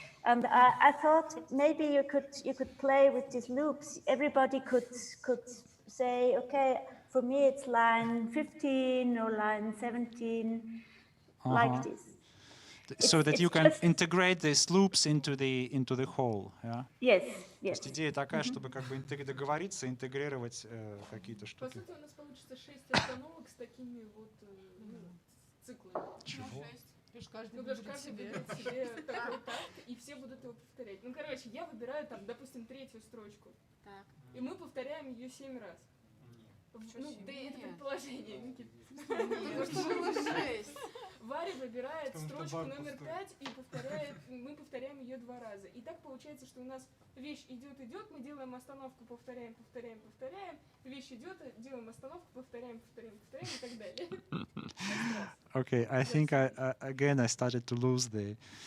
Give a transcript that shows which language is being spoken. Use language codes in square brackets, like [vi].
[en] And I thought maybe you could play with these loops. Everybody could say, okay, for me it's line 15 or line 17, like this. So that you can integrate these loops into the whole, yeah? Yes, yes. [ru] То есть идея такая, чтобы как бы договориться, интегрировать какие-то По штуки. сути, у нас получится 6 остановок с такими вот циклами. Чего? каждый потому что каждый выберет себе такой такт, и все будут его повторять. Ну, короче, я выбираю там, допустим, третью строчку. Так. И мы повторяем ее 7 раз. Ну, да это предположение, Никита. Ну, что было 6. Варя выбирает строчку номер 5 и мы повторяем ее 2 раза. И так получается, что у нас вещь идет, мы делаем остановку, повторяем. Вещь идет, делаем остановку, повторяем и так далее. [en] Okay, I think again I started to lose you.